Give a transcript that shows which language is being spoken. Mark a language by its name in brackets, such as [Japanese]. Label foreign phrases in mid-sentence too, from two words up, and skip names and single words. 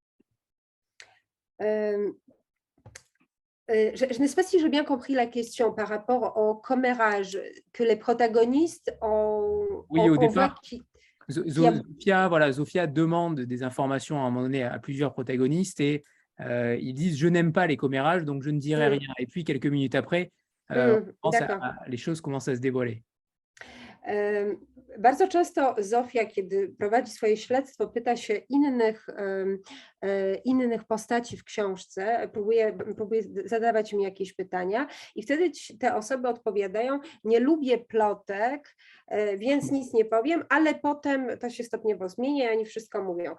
[French] Je ne sais pas si j'ai bien compris la question par rapport au commérage que les protagonistes ont. Oui, au départ, Zofia demande des informations à un moment donné à plusieurs protagonistes et ils disent « je n'aime pas les commérages, donc je ne dirai rien ». Et puis, quelques minutes après, les choses commencent à se dévoiler. [Polish] Bardzo często Zofia, kiedy prowadzi swoje śledztwo, pyta się innych postaci w książce, próbuje zadawać im jakieś pytania i wtedy te osoby odpowiadają: nie lubię plotek, więc nic nie powiem, ale potem to się stopniowo zmienia i oni wszystko mówią.